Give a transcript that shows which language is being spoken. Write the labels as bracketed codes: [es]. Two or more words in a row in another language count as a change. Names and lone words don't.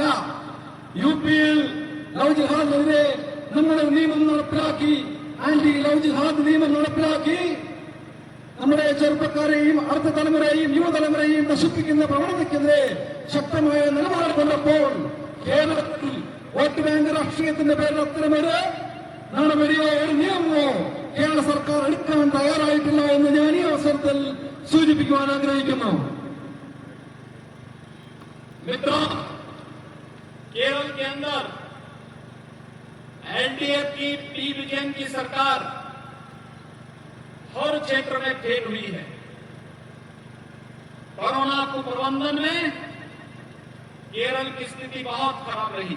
[ml] യുപിയിൽ ലവ് ജിഹാദിനെതിരെ നമ്മുടെ നിയമം നടപ്പിലാക്കി, [en] anti love jihad [ml] നിയമം നടപ്പിലാക്കി നമ്മുടെ ചെറുപ്പക്കാരെയും അടുത്ത തലമുറയെയും യുവതലമുറയെയും നശിപ്പിക്കുന്ന പ്രവണതയ്ക്കെതിരെ ശക്തമായ നിലപാട് കൊണ്ടപ്പോൾ കേരളത്തിൽ [en] vote bank [ml] രാഷ്ട്രീയത്തിന്റെ പേരിൽ അത്തരമൊരു നടപടിയോ ഒരു നിയമമോ കേരള സർക്കാർ എടുക്കാൻ തയ്യാറായിട്ടില്ല എന്ന് ഞാൻ ഈ അവസരത്തിൽ सूचिപ്പിക്കുവാൻ ആഗ്രഹിക്കുന്നു. [hi] मित्रों, केरल के अंदर एलडीएफ की पी विजयन की सरकार हर क्षेत्र में फेल हुई है. कोरोना को प्रबंधन में केरल की स्थिति बहुत खराब रही.